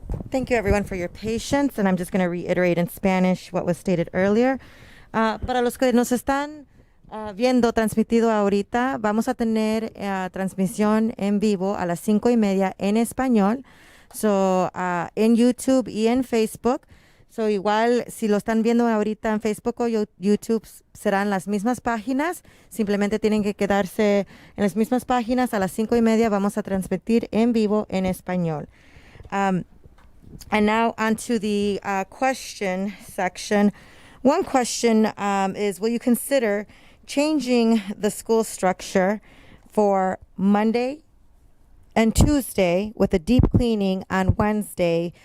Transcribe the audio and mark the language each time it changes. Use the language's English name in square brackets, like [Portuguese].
[English] Thank you, everyone, for your patience. And I'm just going to reiterate in Spanish what was stated earlier. [Spanish] Para los que nos están viendo transmitido ahorita, vamos a tener transmisión en vivo a las 5:30 en español. So, en YouTube y en Facebook. So, igual, si lo están viendo ahorita en Facebook o YouTube, serán las mismas páginas. Simplemente tienen que quedarse en las mismas páginas. A las 5:30 vamos a transmitir en vivo en español. [English] And now onto the question section. One question is, will you consider changing the school structure for Monday and Tuesday with a deep cleaning on Wednesday?